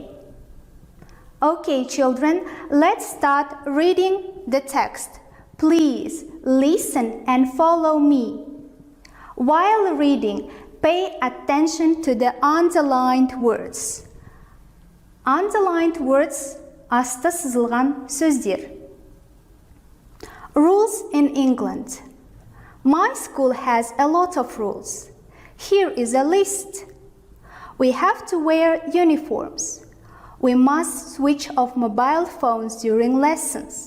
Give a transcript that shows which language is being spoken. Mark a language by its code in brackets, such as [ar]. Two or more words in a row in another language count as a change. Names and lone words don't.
[en] Okay, children, let's start reading the text. Please listen and follow me. While reading, pay attention to the underlined words. Underlined words [kk] asты сызылған сөздер. [en] Rules in England. My school has a lot of rules. Here is a list. We have to wear uniforms. We must switch off mobile phones during lessons.